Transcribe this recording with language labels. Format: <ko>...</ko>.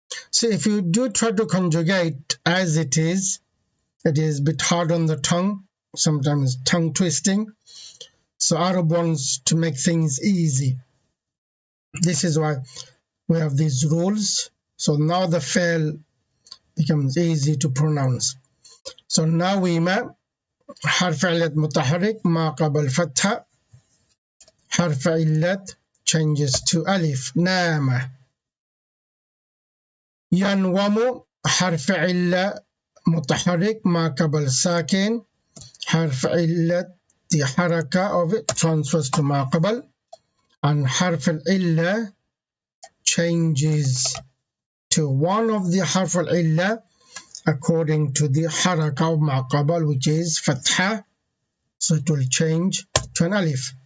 <en>So if you do try to conjugate as it is a bit hard on the tongue, sometimes tongue twisting. So Arab wants to make things easy. This is why we have these rules. So now the fail becomes easy to pronounce. So</en> <ar>نوم حرف علة متحرك ما قبل فتحة حرف علة</ar> <en>changes to</en> <ar>ألف نام. ينوم حرف علة متحرك ما قبل ساكن حرف علة</ar> <en>the حركة of it transfers to ما قبل and حرف العلة changes to one of the حرف العلة according to the حركة of ما قبل which is فتحة, so it will change to an ألف.</en>